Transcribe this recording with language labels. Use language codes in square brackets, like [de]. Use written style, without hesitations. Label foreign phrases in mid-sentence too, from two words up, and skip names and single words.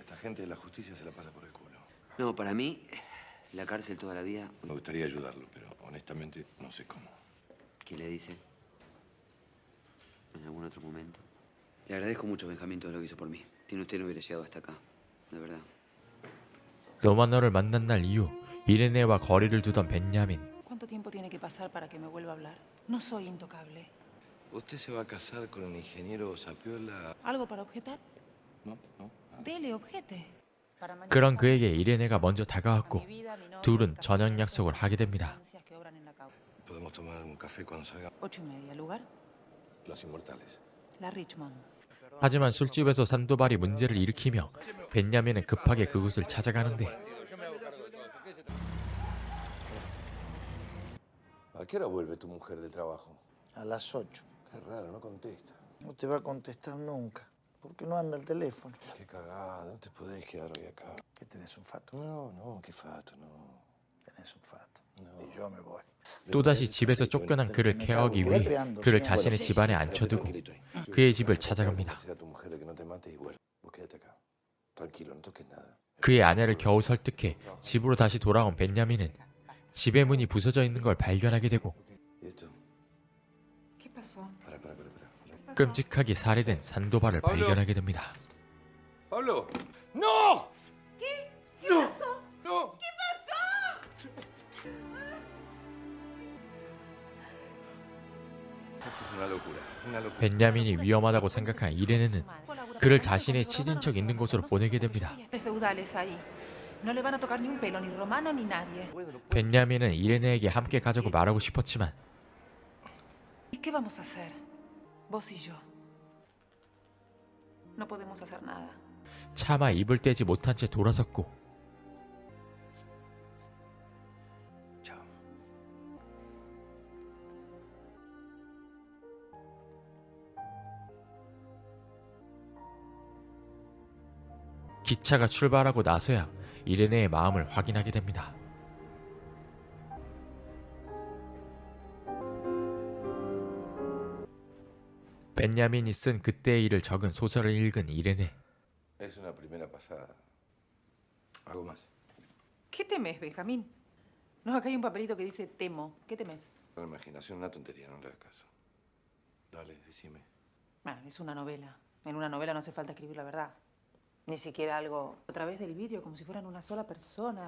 [es] Esta gente de la justicia se la pasa por el culo. No, para mí, la cárcel toda la vida. Me gustaría ayudarlo, pero honestamente no sé cómo. ¿Qué le dice? En algún otro momento. Le agradezco mucho, Benjamín, todo lo que hizo por mí. Sin usted no hubiera llegado hasta acá. De verdad. [ko] 로마노를 만난 날 이후 이레네와 거리를 두던 벤야민. [es] ¿Cuánto tiempo tiene que pasar para que me vuelva a hablar? No soy intocable. ¿Usted se va a casar con el ingeniero Sapiola? ¿Algo para objetar? No, no. Dele, objete. Para mañana [ko] 그런 [es] tarde, [ko] 그에게 이레네가 먼저 다가왔고 [es] mi vida, mi novio, [ko] 둘은 [es] el [ko] 저녁 [es] casamiento, [ko] 약속을 하게 됩니다. [es] instancias que obran en la causa. Podemos tomar un café cuando salga. 8:30. ¿Lugar? Los Inmortales. La Richmond. [ko] 하지만 술집에서 산도발이 문제를 일으키며 벤야민은 급하게 그곳을 찾아가는데 [es] ¿A qué hora vuelve tu mujer del trabajo? A las 8. Qué raro, no contesta. No te va a contestar nunca. Porque no anda el teléfono. Qué cagada, no te podés quedar hoy acá. ¿Qué tenés un fato? No, no, qué fato, no. Tenés un fato. No. Y yo me voy. [ko] 또다시 집에서 쫓겨난 그를 케어하기 위해 그를 자신의 집안에 앉혀두고 그의 집을 찾아갑니다. [es] Decir a tu mujer de que no te mate y vuelve. Vos quédate acá. Tranquilo, no toques nada. [ko] 그의 아내를 겨우 설득해 집으로 다시 돌아온 벤야민은 집의 문이 부서져 있는 걸 발견하게 되고 [es] ¿Y esto? ¿Qué pasó? Para. [ko] 끔찍하게 살해된 산도발을 발견하게 됩니다. [es] ¡Pablo! ¡No! ¿Qué No. pasó? ¡No! ¿Qué pasó? Esto es una locura. Una locura. [ko] 벤야민이 위험하다고 생각한 이레네는 그를 자신의 친인척 있는 곳으로 보내게 됩니다. [es] Feudales ahí. No le van a tocar ni un pelo, ni Romano ni nadie. [ko] 벤야민은 이레네에게 함께 가자고 말하고 싶었지만 [es] ¿Y qué vamos a hacer? Vos y yo. No podemos hacer nada. [ko] 차마 입을 떼지 못한 채 돌아섰고 [es] Chao. [ko] 기차가 출발하고 나서야 이레네의 마음을 확인하게 됩니다. 벤야민이 쓴 그때의 일을 적은 소설을 읽은 이레네. [es] Es una primera pasada. ¿Algo más? ¿Qué temes, Benjamín? No, acá hay un papelito que dice temo. ¿Qué temes? La imaginación, una tontería, no le hagas caso. Dale, decime. Bueno, es una novela. En una novela no hace falta escribir la verdad. Ni siquiera algo a través del vídeo, como si fueran una sola persona.